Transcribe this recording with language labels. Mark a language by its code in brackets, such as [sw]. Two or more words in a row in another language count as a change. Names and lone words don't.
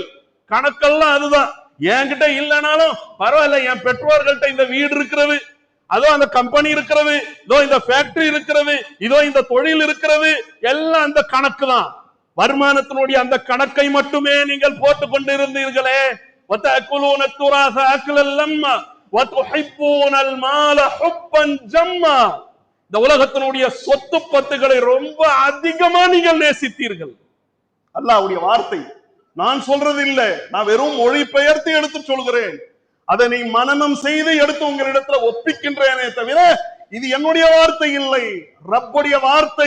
[ta] கணக்கெல்லாம் அதுதான். என்கிட்ட இல்லைனாலும் பரவாயில்ல, என் பெற்றோர்கள்ட்ட இந்த வீடு இருக்கிறது, அதோ அந்த கம்பெனி இருக்கிறது, இதோ இந்த ஃபேக்டரி இருக்கிறது, இதோ இந்த தொழில் இருக்கிறது, எல்லாம் அந்த கணக்கு தான். வருமானத்தினுடைய அந்த கணக்கை மட்டுமே நீங்கள் போட்டுக் கொண்டிருந்தீர்களே. [ar] وَتَأْكُلُونَ التُّرَاثَ أَكْلًا لَمًّا وَتُحِبُّونَ الْمَالَ حُبًّا جَمًّا, [ta] இந்த உலகத்தினுடைய சொத்து பத்துகளை ரொம்ப அதிகமா நீங்கள் நேசித்தீர்கள். அல்லாஹ்வுடைய வார்த்தை, நான் சொல்றது இல்ல, நான் வெறும் மொழி பெயர்த்து எடுத்து சொல்கிறேன். அதை நீ மனனம் செய்து எடுத்து உங்களிடத்துல ஒப்பிக்கின்றேனே தவிர இது என்னுடைய வார்த்தை இல்லை, ரப்புடைய வார்த்தை.